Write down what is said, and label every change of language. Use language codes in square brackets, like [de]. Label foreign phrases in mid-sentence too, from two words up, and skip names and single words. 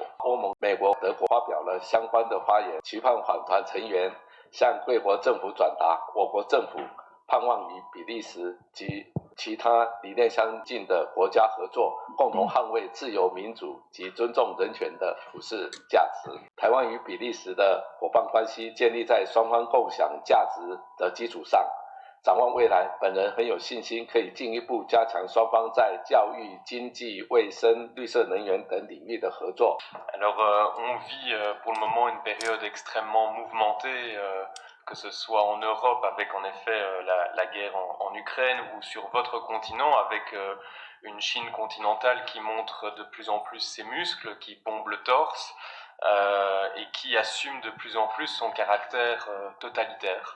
[zh] 欧盟、美国、德国发表了相关的发言，期盼访团成员向贵国政府转达我国政府盼望与比利时及其他理念相近的国家合作，共同捍卫自由民主及尊重人权的普世价值。台湾与比利时的伙伴关系建立在双方共享价值的基础上。展望未来，本人很有信心可以进一步加强双方在教育、经济、卫生、绿色能源等领域的合作。 [fr] Alors, on vit pour le moment une période extrêmement mouvementée, que ce soit en Europe avec en effet la guerre en Ukraine ou sur votre continent avec une Chine continentale qui montre de plus en plus ses muscles, qui bombe le torse et qui assume de plus en plus son caractère totalitaire.